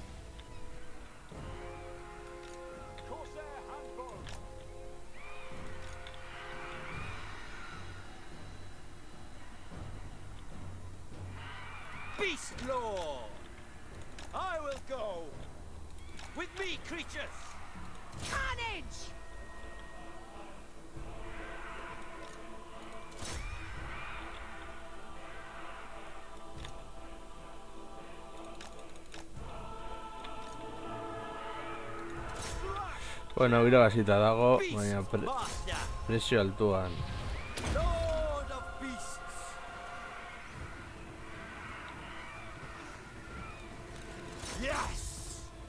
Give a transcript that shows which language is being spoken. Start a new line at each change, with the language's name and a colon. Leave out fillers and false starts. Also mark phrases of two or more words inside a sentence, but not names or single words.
English: Corsair handbows! Beast Lord! I will go! With me, creatures! Carnage!
Basque: Bueno, irabazita dago,
English: Beast
Basque: baina
English: Master!
Basque: presio altuan.
English: Lord of Beasts! Yes!